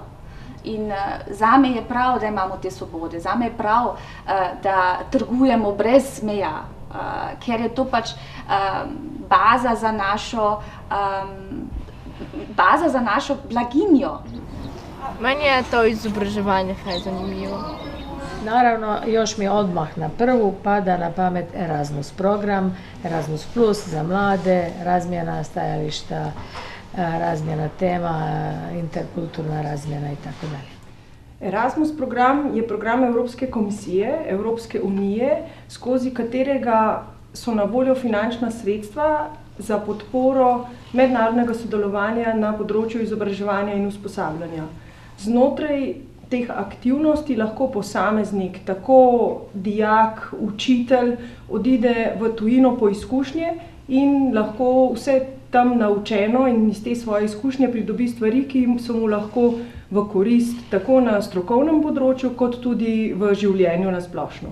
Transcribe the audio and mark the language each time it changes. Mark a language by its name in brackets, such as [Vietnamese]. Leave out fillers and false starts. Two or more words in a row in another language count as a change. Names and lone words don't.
[Slovenian] In zame je prav, da imamo te svobode, zame je prav, da trgujemo brez meja, ker je to pač baza za našo blaginjo. Meni je to izobraževanje kaj zanimljivo. [Croatian] Naravno, još mi odmah na prvu pada na pamet Erasmus program, Erasmus Plus za mlade, razmjena stajališta, razmjena tema, interkulturna razmjena itd. Erasmus program je program Evropske komisije, Evropske unije, [Slovenian] skozi katerega so na voljo finančna sredstva za podporo mednarodnega sodelovanja na področju izobraževanja in usposabljanja. Znotraj teh aktivnosti lahko posameznik, tako dijak, učitelj, odide v tujino po izkušnje in lahko vse tam naučeno in iz te svoje izkušnje pridobi stvari, ki so mu lahko v korist tako na strokovnem področju, kot tudi v življenju na splošno.